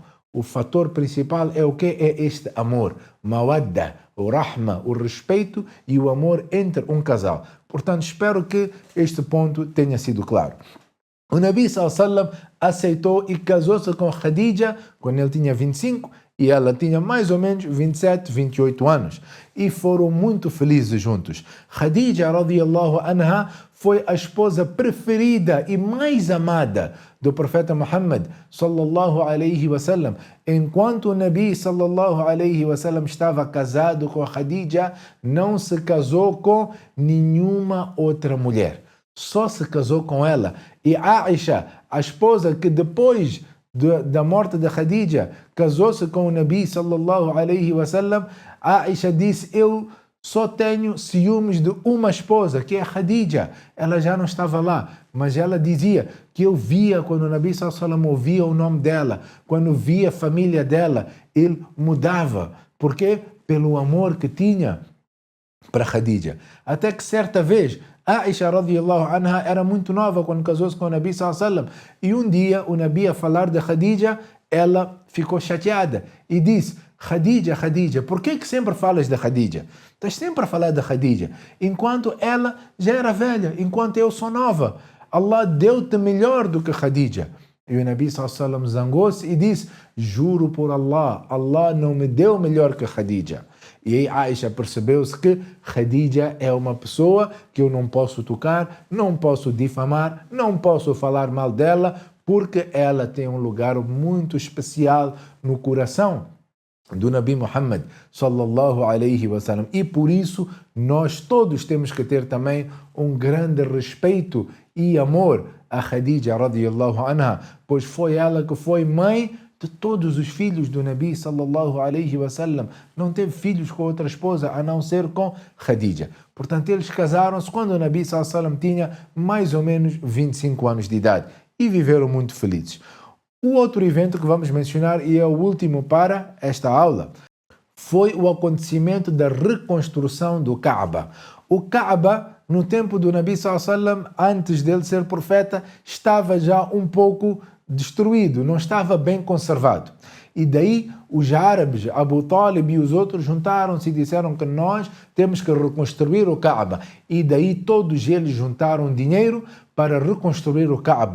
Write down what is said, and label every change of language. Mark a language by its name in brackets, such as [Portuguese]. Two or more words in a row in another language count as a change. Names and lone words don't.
[Portuguese] O fator principal é o quê? É este amor, mawadda, o rahma, o respeito e o amor entre um casal. Portanto, espero que este ponto tenha sido claro. O Nabi sallam aceitou e casou-se com Khadija quando ele tinha 25 e ela tinha mais ou menos 27, 28 anos. E foram muito felizes juntos. Khadija [Arabic] رضي الله عنها [Portuguese] foi a esposa preferida e mais amada do profeta Muhammad [Arabic] صلى الله عليه وسلم. [Portuguese] Enquanto o Nabi [Arabic] صلى الله عليه وسلم [Portuguese] estava casado com Khadija, não se casou com nenhuma outra mulher. Só se casou com ela. E Aisha, a esposa que depois da morte de Khadija casou-se com o Nabi [Arabic] صلى الله عليه وسلم, [Portuguese] Aisha disse: eu só tenho ciúmes de uma esposa, que é Khadija. Ela já não estava lá, mas ela dizia que eu via quando o Nabi [Arabic] صلى الله عليه وسلم [Portuguese] ouvia o nome dela, quando via a família dela, ele mudava. Por quê? Pelo amor que tinha para Khadija. Até que certa vez Aisha [Arabic] رضي الله عنها [Portuguese] era muito nova quando casou-se com o Nabi [Arabic] صلى الله عليه وسلم. [Portuguese] E um dia o Nabi a falar de Khadija, ela ficou chateada e disse: Khadija, Khadija, por que sempre falas de Khadija? Estás sempre a falar de Khadija, enquanto ela já era velha, enquanto eu sou nova. Allah deu-te melhor do que Khadija. E o Nabi [Arabic] صلى الله عليه وسلم [Portuguese] zangou-se e disse: juro por Allah, Allah não me deu melhor que Khadija. E aí Aisha percebeu-se que Khadija é uma pessoa que eu não posso tocar, não posso difamar, não posso falar mal dela, porque ela tem um lugar muito especial no coração do Nabi Muhammad [Arabic] صلى الله عليه وسلم. [Portuguese] E por isso nós todos temos que ter também um grande respeito e amor a Khadija [Arabic] رضي الله عنها, [Portuguese] pois foi ela que foi mãe de todos os filhos do Nabi [Arabic] صلى الله عليه وسلم. [Portuguese] Não teve filhos com outra esposa a não ser com Khadija. Portanto, eles casaram-se quando o Nabi [Arabic] صلى الله عليه وسلم [Portuguese] tinha mais ou menos 25 anos de idade e viveram muito felizes. O outro evento que vamos mencionar, e é o último para esta aula, foi o acontecimento da reconstrução do Kaaba. O Kaaba, no tempo do Nabi [Arabic] صلى الله عليه وسلم, [Portuguese] antes dele ser profeta, estava já um pouco destruído, não estava bem conservado. E daí os árabes, Abu Talib e os outros juntaram-se e disseram que nós temos que reconstruir o Kaaba. E daí todos eles juntaram dinheiro para reconstruir o Kaaba.